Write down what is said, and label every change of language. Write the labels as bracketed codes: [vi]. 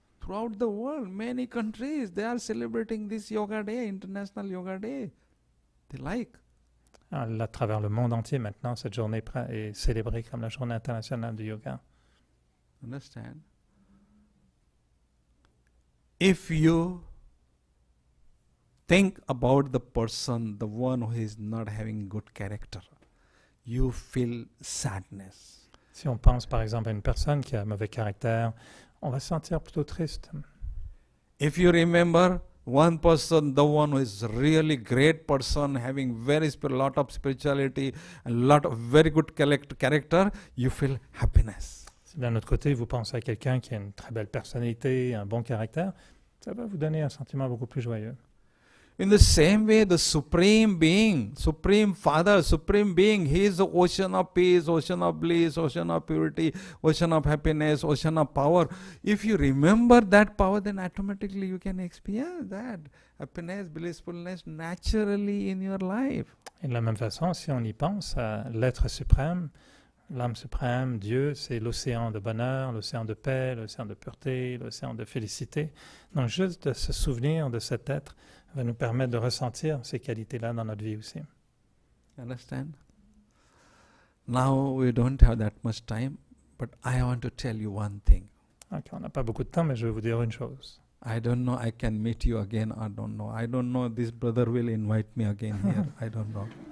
[en] Throughout the world, many countries, they are celebrating this Yoga Day, International Yoga Day. They like. [fr] À travers le monde entier, maintenant, cette journée est célébrée comme la journée internationale du yoga. [en] Understand? If you think about the person, the one who is not having good character, you feel sadness. [fr] Si on pense par exemple à une personne qui a un mauvais caractère, on va se sentir plutôt triste. [en] If you remember one person, the one who is really great person, having lot of spirituality, a lot of very good character, you feel happiness. [fr] Si d'un autre côté, vous pensez à quelqu'un qui a une très belle personnalité, un bon caractère, ça va vous donner un sentiment beaucoup plus joyeux. [en] In the same way, the Supreme Being, Supreme Father, Supreme Being, He is the ocean of peace, ocean of bliss, ocean of purity, ocean of happiness, ocean of power. If you remember that power, then automatically you can experience that happiness, blissfulness naturally in your life. [fr] Et de la même façon, si on y pense à l'être suprême, l'âme suprême, Dieu, c'est l'océan de bonheur, l'océan de paix, l'océan de pureté, l'océan de félicité. Donc juste de se souvenir de cet être va nous permettre de ressentir ces qualités-là dans notre vie aussi. [en] Understand? Now we don't have that much time, but I want to tell you one thing. [fr] Okay, on n'a pas beaucoup de temps, mais je vais vous dire une chose. [en] I don't know, I can meet you again, I don't know. I don't know, this brother will invite me again here, I don't know.